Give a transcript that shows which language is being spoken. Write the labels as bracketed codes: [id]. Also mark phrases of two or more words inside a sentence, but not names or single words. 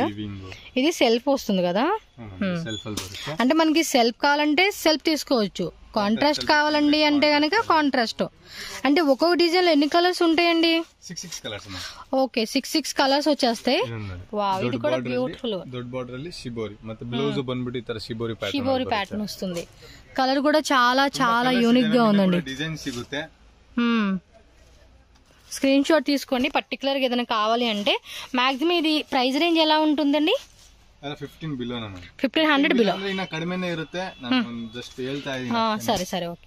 [te] ఇది సెల్ఫ్ వస్తుంది కదా, అంటే మనకి సెల్ఫ్ కావాలంటే సెల్ఫ్ తీసుకోవచ్చు, కాంట్రాస్ట్ కావాలండి అంటే కనుక కాంట్రాస్ట్. అంటే ఒక్కొక్క డిజైన్ లో ఎన్ని కలర్స్ ఉంటాయండి? 6 6 కలర్స్ వచ్చేస్తాయి. వావ్, ఇది కూడా బ్యూటిఫుల్. [kn] ದೊಡ್ಡ ಬಾರ್ಡರ್ ಅಲ್ಲಿ ಶಿಬೋರಿ ಮತ್ತೆ ಬ್ಲೌಸ್ ಬಂದ್ಬಿಟ್ಟು ಈ ತರ ಶಿಬೋರಿ [te] ప్యాటర్న్ వస్తుంది. కలర్ కూడా చాలా చాలా యూనిక్ గా ఉందండి. [kn] ಡಿಸೈನ್ ಸಿಗುತ್ತೆ. [en] screen shot [te] తీసుకోండి. పర్టికులర్ గా ఏదైనా కావాలి అంటే. మాక్సిమం ఇది [en] price range [te] ఎలా ఉంటుందండి? 1500 బిలో. సరే ఓకే.